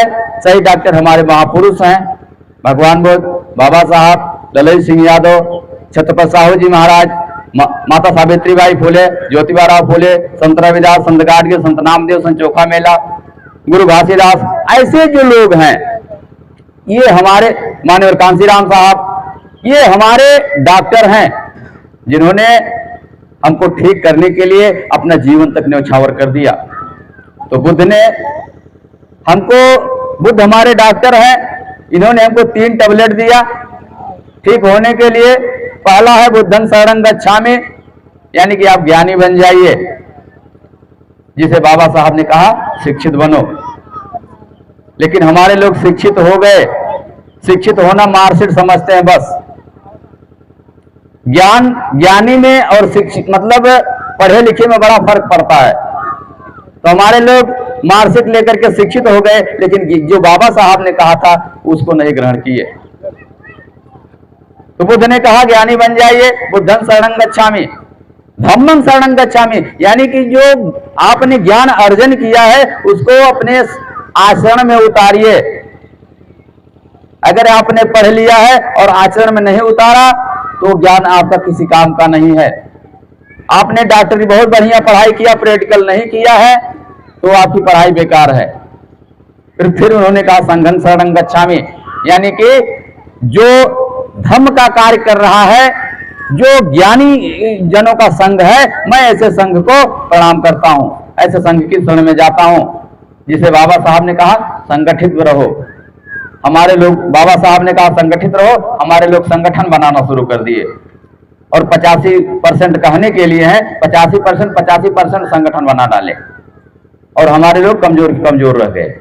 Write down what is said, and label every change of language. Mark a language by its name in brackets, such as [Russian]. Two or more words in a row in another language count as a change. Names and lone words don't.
[Hindi] सही डॉक्टर हमारे महापुरुष हैं, भगवान बुद्ध, बाबा साहब, ललित सिंह यादव, छत्रपति साहू जी महाराज, माता सावित्रीबाई फुले, ज्योतिबा राव फुले, संत रविदास, संत गाडगे, संत नामदेव, संत चोखा मेला, गुरु घासीदास, ऐसे जो लोग हैं, ये हमारे माननीय कांसीराम साहब, ये हमारे डॉक्टर हैं, जिन्होंने हमको ठीक करने के लिए अपना जीवन तक न्यौछावर कर दिया। तो बुद्ध ने हमको, बुद्ध हमारे डॉक्टर हैं, इन्होंने हमको 3 टैबलेट दिया ठीक होने के लिए। [Pali] पहला है बुद्धं शरणं गच्छामि, [Hindi] यानी कि आप ज्ञानी बन जाइए, जिसे बाबा साहब ने कहा शिक्षित बनो। लेकिन हमारे लोग शिक्षित हो गए, शिक्षित होना मार्कशीट समझते हैं बस। ज्ञानी में और शिक्षित मतलब पढ़े लिखे में बड़ा फर्क पड़ता है। तो हमारे लोग मार्कशीट लेकर के शिक्षित हो गए, लेकिन जो बाबा साहब ने कहा था उसको नहीं ग्रहण किए। तो बुद्ध ने कहा ज्ञानी बन जाइए, [Pali] बुद्धं शरणं गच्छामि, धम्मं शरणं गच्छामि, [Hindi] यानी कि जो आपने ज्ञान अर्जन किया है उसको अपने आचरण में उतारिए। अगर आपने पढ़ लिया है और आचरण में नहीं उतारा तो ज्ञान आपका किसी काम का नहीं है। आपने डॉक्टरी बहुत बढ़िया पढ़ाई किया, प्रैक्टिकल नहीं किया है तो आपकी पढ़ाई बेकार है। फिर उन्होंने कहा [Pali] संघं शरणं गच्छामि, [Hindi] यानी कि जो धम्म का कार्य कर रहा है, जो ज्ञानी जनों का संघ है, मैं ऐसे संघ को प्रणाम करता हूं, ऐसे संघ की शरण में जाता हूं। जिसे बाबा साहब ने कहा संगठित रहो। हमारे लोग, बाबा साहब ने कहा संगठित रहो, हमारे लोग संगठन बनाना शुरू कर दिए और 85% कहने के लिए हैं, 85% संगठन बना डाले और हमारे लोग कमजोर रह गए।